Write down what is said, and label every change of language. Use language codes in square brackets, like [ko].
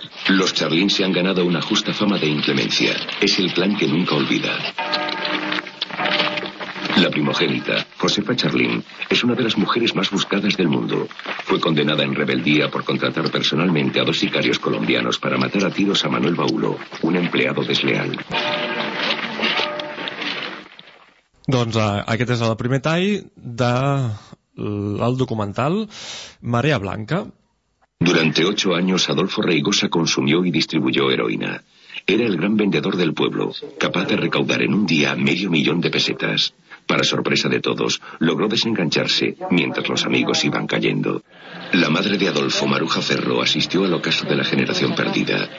[es] Los Charlín se han ganado una justa fama de inclemencia. Es el clan que nunca olvida. La primogénita, Josefa Charlín, es una de las mujeres más buscadas del mundo. Fue condenada en rebeldía por contratar personalmente a dos sicarios colombianos para matar a tiros a Manuel Baulo, un empleado desleal. [ca] Doncs aquest és el primer tall del documental Marea Blanca. [es] Durante 8 años Adolfo Reigosa consumió y distribuyó heroína. Era el gran vendedor del pueblo, capaz de recaudar en un día 500.000 de pesetas. Para sorpresa de todos, logró desengancharse mientras los amigos iban cayendo. La madre de Adolfo, Maruja Ferro, asistió al ocaso de la generación perdida.